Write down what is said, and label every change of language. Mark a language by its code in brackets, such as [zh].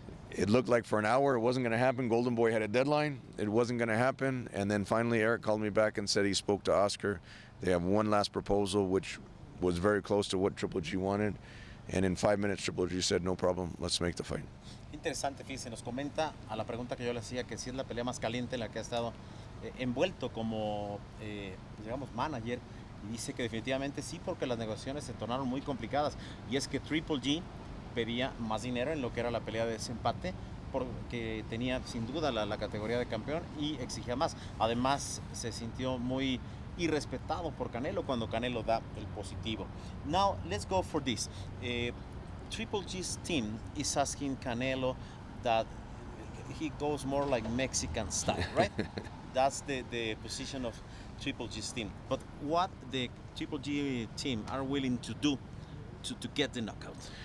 [en] It looked like for an hour it wasn't going to happen. Golden Boy had a deadline. It wasn't going to happen. And then finally Eric called me back and said he spoke to Oscar. They have one last proposal, which was very close to what Triple G wanted, and in 5 minutes Triple G said, no problem, let's make the fight. [es] Interesante, fíjese, nos comenta a la pregunta que yo le hacía que si es la pelea más caliente en la que ha estado envuelto como, digamos, manager, y dice que definitivamente sí, porque las negociaciones se tornaron muy complicadas, y es que Triple G pedía más dinero en lo que era la pelea de desempate, porque tenía sin duda la categoría de campeón y exigía más. Además, se sintió muy irrespetado por Canelo cuando Canelo da el positivo. [en] Now, let's go for this. Triple G's team is asking Canelo that he goes more like Mexican style, right? That's the position of Triple G's team. But what the Triple G team are willing to do to get the knockout?